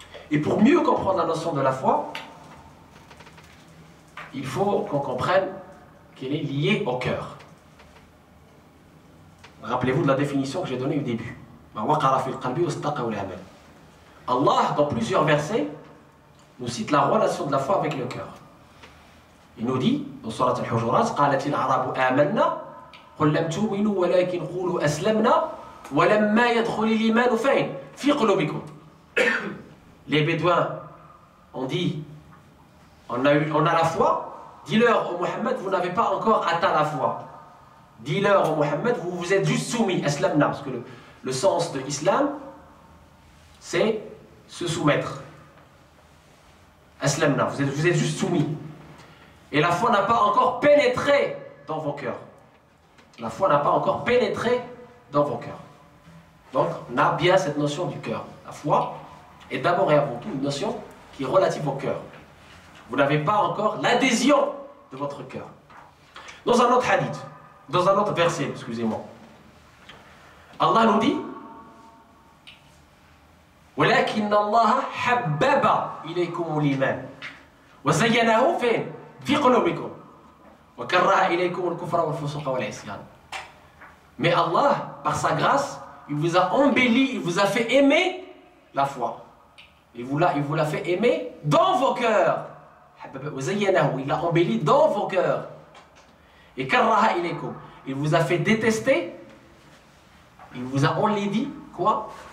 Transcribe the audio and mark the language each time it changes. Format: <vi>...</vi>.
<fr>Et pour mieux comprendre la notion de la foi, il faut qu'on comprenne qu'elle est liée au cœur. Rappelez-vous de la définition que j'ai donnée au début. Allah, dans plusieurs versets, nous cite la relation de la foi avec le cœur. Il nous dit, dans Surat Al-Hujurat,</fr> <ar>قالت الأعراب آمنا قل لم تؤمنوا ولكن قولوا أسلمنا وَلَمَّا يَدْخُلِ الْإِيمَانُ فَيْنْ فِي قُلُوبِكُمْ.</ar> <fr>Les Bédouins ont dit, on a la foi. Dis-leur au Muhammad, vous n'avez pas encore atteint la foi. Dis-leur au Muhammad, vous vous êtes juste soumis, aslamna, parce que le sens de l'islam, c'est se soumettre. Aslamna, vous êtes juste soumis. Et la foi n'a pas encore pénétré dans vos cœurs. La foi n'a pas encore pénétré dans vos cœurs. Donc, on a bien cette notion du cœur. La foi est d'abord et avant tout une notion qui est relative au cœur. Vous n'avez pas encore l'adhésion de votre cœur. Dans un autre hadith, dans un autre verset, excusez-moi, Allah nous dit</fr> <ar>وَلَكِنَّ اللَّهَ حَبَّبَ إِلَيْكُمُ الْإِيمَانَ وَزَيَّنَهُ فِي قُلُوبِكُمْ وَكَرَّهَ إِلَيْكُمُ الْكُفْرَ وَالْفُسُوقَ وَالْعِصْيَانَ.</ar> <fr>Mais Allah, par sa grâce, il vous a embelli, il vous a fait aimer la foi. Il vous l'a fait aimer dans vos cœurs. Il l'a embelli dans vos cœurs. Et</fr> <ar>karraha ilaykum,</ar> <fr>il vous a fait détester, il vous a enlaidi, quoi?</fr>